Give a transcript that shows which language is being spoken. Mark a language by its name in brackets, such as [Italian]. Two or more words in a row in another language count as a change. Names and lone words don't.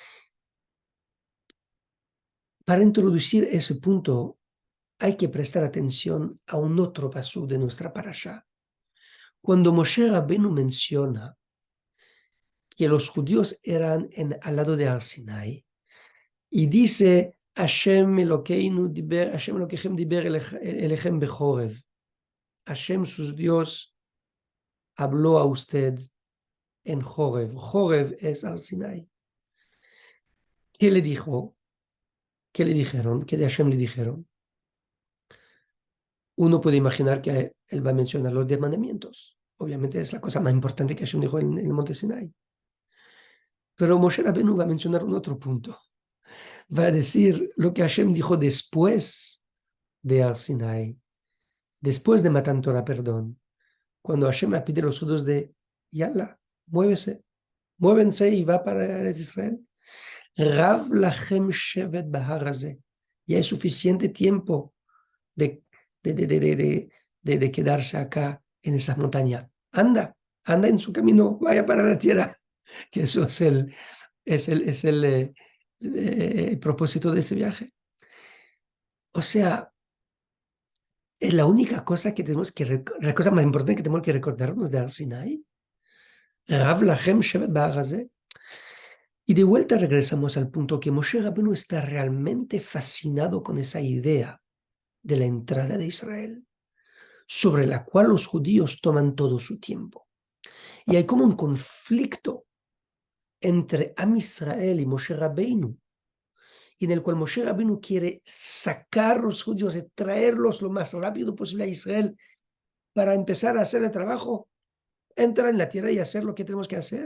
[Spanish] Para introducir ese punto, hay que prestar atención a un otro pasú de nuestra parashá. Cuando Moshe Rabbeinu menciona que los judíos eran al lado de Har Sinai, y dice, [Hebrew] השם אלוקינו דיבר, השם אלוקיכם דיבר אליכם בחורב. [Spanish] Hashem, sus Dios, habló a usted en Jorev. Jorev es Har Sinai. ¿Qué le dijo? ¿Qué le dijeron? ¿Qué de Hashem le dijeron? Uno puede imaginar que él va a mencionar los 10 mandamientos. Obviamente es la cosa más importante que Hashem dijo en el monte Sinai. Pero Moshe Rabbeinu va a mencionar un otro punto. Va a decir lo que Hashem dijo después de Har Sinai, después de Matan Torah, perdón, cuando Hashem ha pedido a los judíos de, yala, muévense y va para Eretz Israel. [Hebrew] רב לכם שבת בהר הזה. [Spanish] Ya es suficiente tiempo de, de, de, de, de, de quedarse acá en esas montañas. Anda en su camino, vaya para la tierra. Que eso es el propósito de ese viaje. O sea, es la única cosa que tenemos que, la cosa más importante que tenemos que recordarnos de Har Sinai. [Hebrew] רב לכם שבת בהר הזה. [Spanish] Y de vuelta regresamos al punto que Moshe Rabbeinu está realmente fascinado con esa idea de la entrada de Israel, sobre la cual los judíos toman todo su tiempo. Y hay como un conflicto entre Am Israel y Moshe Rabbeinu, en el cual Moshe Rabbeinu quiere sacar a los judíos y traerlos lo más rápido posible a Israel para empezar a hacer el trabajo, entrar en la tierra y hacer lo que tenemos que hacer.